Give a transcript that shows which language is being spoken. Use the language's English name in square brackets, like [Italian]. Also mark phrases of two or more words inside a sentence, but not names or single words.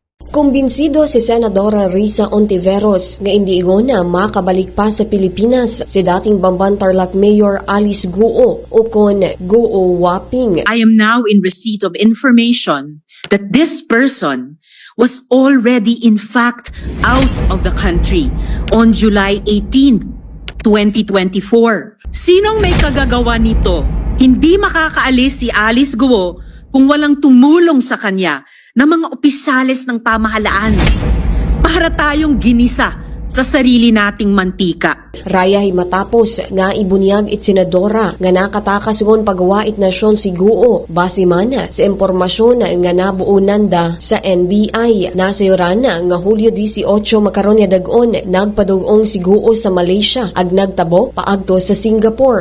[Aklanon] Kumbinsido si Senadora Risa Ontiveros nga hindi na makabalik pa sa Pilipinas si dating Bamban Tarlac Mayor Alice Guo o kon Guo Waping. [English] I am now in receipt of information that this person was already in fact out of the country on July 18, 2024. [Filipino] Sinong may kagagawa nito? Hindi makakaalis si Alice Guo kung walang tumulong sa kanya ng mga opisyales ng pamahalaan. Para tayong ginisa sa sarili nating mantika. [Aklanon] Rayahay matapos nga ibunyag it senadora nga nakatakas ngon pagwait nasyon si Guo base man sa impormasyon nga nabuunan da sa NBI. Nasayuran nga Hulyo 18 makaron nga dag-on nagpadugong si Guo sa Malaysia ag nagtabok paagto sa Singapore.